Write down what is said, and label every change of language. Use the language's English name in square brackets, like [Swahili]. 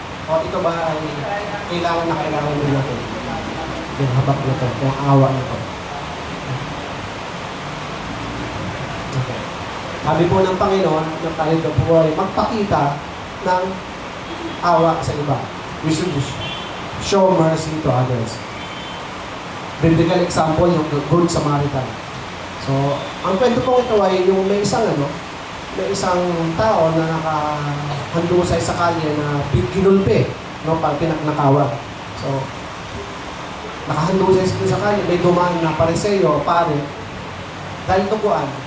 [Filipino] O ito ba ay kailangan nyo natin? Yung habag nito, yung awa nito. Okay. Sabi po ng Panginoon na tayo po ay magpakita ng awa sa iba. [English] We should show mercy to others. Biblical example, yung Good Samaritan. [Filipino] So, ang kwento po ito ay yung may isang tao na nakahandusay sa kalye na ginulpi, no, pag pinaknakawan. So, nakahandusay sa kalye, may dumaan na pareseyo, pare, dahil tuguan,